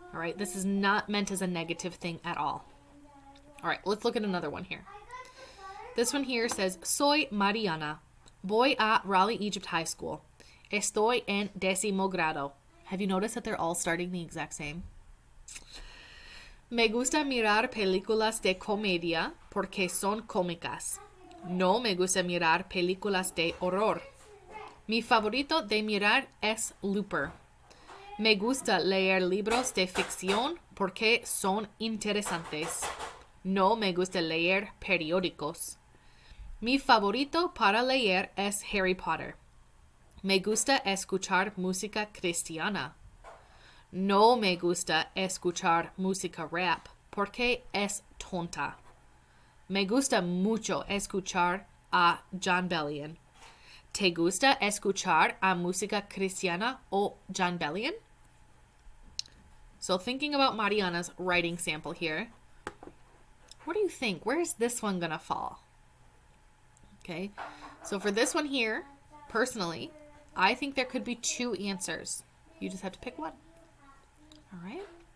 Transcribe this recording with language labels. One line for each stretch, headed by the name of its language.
English: All right, this is not meant as a negative thing at all. All right, let's look at another one here. This one here says,
Spanish: Soy Mariana. Voy a Raleigh Egypt High School. Estoy en 10º grado.
English: Have you noticed that they're all starting the exact same?
Spanish: Me gusta mirar películas de comedia porque son cómicas. No me gusta mirar películas de horror. Mi favorito de mirar es Looper. Me gusta leer libros de ficción porque son interesantes. No me gusta leer periódicos. Mi favorito para leer es Harry Potter. Me gusta escuchar música cristiana. No me gusta escuchar música rap porque es tonta. Me gusta mucho escuchar a Jon Bellion. ¿Te gusta escuchar a música cristiana o Jon Bellion?
English: So thinking about Mariana's writing sample here, what do you think? Where is this one gonna fall? Okay, so for this one here, personally, I think there could be two answers. You just have to pick one. All right?